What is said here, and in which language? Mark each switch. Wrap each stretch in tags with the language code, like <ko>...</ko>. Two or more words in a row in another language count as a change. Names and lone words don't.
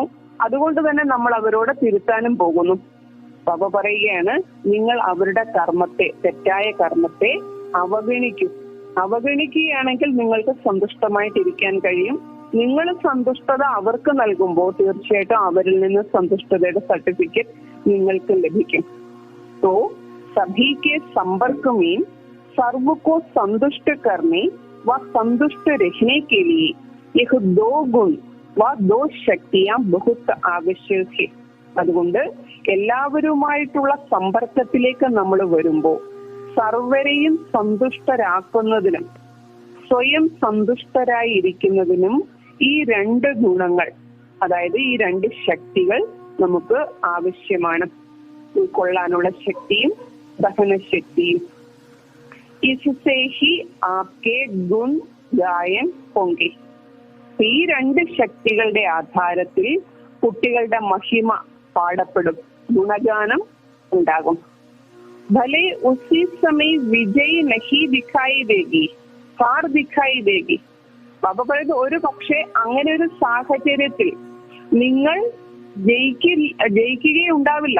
<ml>അതുകൊണ്ട് തന്നെ നമ്മൾ അവരോട് തിരുത്താനും പോകുന്നു. ബാബ പറയുകയാണ്, നിങ്ങൾ അവരുടെ കർമ്മത്തെ, തെറ്റായ കർമ്മത്തെ അവഗണിക്കും. അവഗണിക്കുകയാണെങ്കിൽ നിങ്ങൾക്ക് സന്തുഷ്ടമായിട്ടിരിക്കാൻ കഴിയും. നിങ്ങൾ സന്തുഷ്ടത അവർക്ക് നൽകുമ്പോൾ തീർച്ചയായിട്ടും അവരിൽ നിന്ന് സന്തുഷ്ടതയുടെ സർട്ടിഫിക്കറ്റ് നിങ്ങൾക്ക് ലഭിക്കും.</ml> <hi>तो सभी के संपर्क में सर्व को संतुष्ट करने व संतुष्ट रहने के लिए यह दो गुण व दो शक्तियां बहुत आवश्यक है.</hi> <ml>അതുകൊണ്ട് എല്ലാവരുമായിട്ടുള്ള സമ്പർക്കത്തിലേക്ക് നമ്മൾ വരുമ്പോൾ സർവരെയും സന്തുഷ്ടരാക്കുന്നതിനും സ്വയം സന്തുഷ്ടരായി ഇരിക്കുന്നതിനും ഈ രണ്ട് ഗുണങ്ങൾ, അതായത് ഈ രണ്ട് ശക്തികൾ നമുക്ക് ആവശ്യമാണ്. ഉൾക്കൊള്ളാനുള്ള ശക്തിയും സഹനശക്തിയും.</ml> <hi>इससे ही आपके गुण गायन होंगे.</hi> <ml>ഈ രണ്ട് ശക്തികളുടെ ആധാരത്തിൽ കുട്ടികളുടെ മഹിമ പാടപ്പെടും, ഗുണഗാനം ഉണ്ടാകും.</ml> <hi>भले उसी समय विजय नहीं दिखाई देगी, हार दिखाई देगी.</hi> <ml>ബാബ പറയുന്നത് ഒരു പക്ഷേ അങ്ങനെ ഒരു സാഹചര്യത്തിൽ നിങ്ങൾ ജയിക്കുകയുണ്ടാവില്ല.</ml>